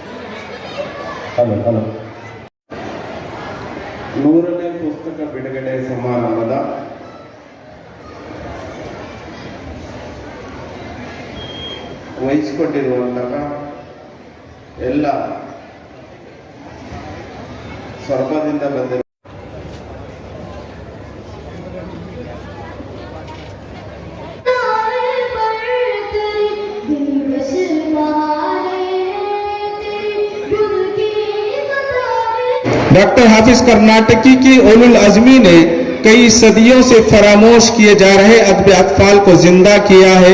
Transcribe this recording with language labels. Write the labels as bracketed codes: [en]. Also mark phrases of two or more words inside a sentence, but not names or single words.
[kn] ನೂರನೇ ಪುಸ್ತಕ ಬಿಡುಗಡೆ ಸಮಾರಂಭದ ವಹಿಸಿಕೊಂಡಿರುವಂತಹ ಎಲ್ಲ ಸ್ವರ್ಗದಿಂದ ಬಂದಿರುವ [ur] ڈاکٹر حافظ کرناٹکی کی اولوالعزمی نے کئی صدیوں سے فراموش کیے جا رہے ادب اطفال کو زندہ کیا ہے.